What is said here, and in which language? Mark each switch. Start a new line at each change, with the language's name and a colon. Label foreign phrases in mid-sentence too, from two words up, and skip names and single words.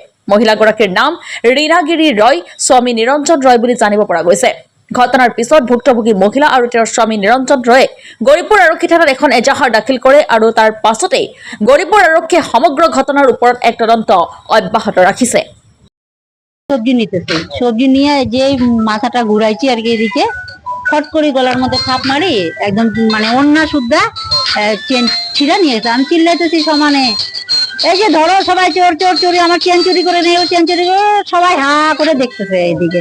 Assamese: মহিলাগৰাকীৰ নাম ৰীনাগিৰি ৰয়, স্বামী নিৰঞ্জন ৰয় বুলি জানিব পৰা গৈছে। ঘটনাৰ পিছত ভুক্তভোগী মহিলা আৰু তেওঁৰ স্বামী নিৰঞ্জন ৰয়ে গৌৰীপুৰ আৰক্ষী থানাত এখন এজাহাৰ দাখিল কৰে আৰু তাৰ পাছতেই গৌৰীপুৰ আৰক্ষীয়ে সমগ্ৰ ঘটনাৰ ওপৰত এক তদন্ত অব্যাহত ৰাখিছে।
Bangla: সবজি নিতেছে, সবজি নিয়ে যে মাথাটা ঘুরাইছি আর কি, এদিকে ফট করে গলার মধ্যে থাপ মারি একদম মানে অন্যা সুদ্ধা চেন ছিঁড়া নিয়েছে। আমি চিল্লাইতেছি সমানে, এই যে ধরো সবাই চোর চোর চুরি, আমার চেন চুরি করে নেই, চেন চুরি করে, সবাই হা করে দেখতেছে এইদিকে।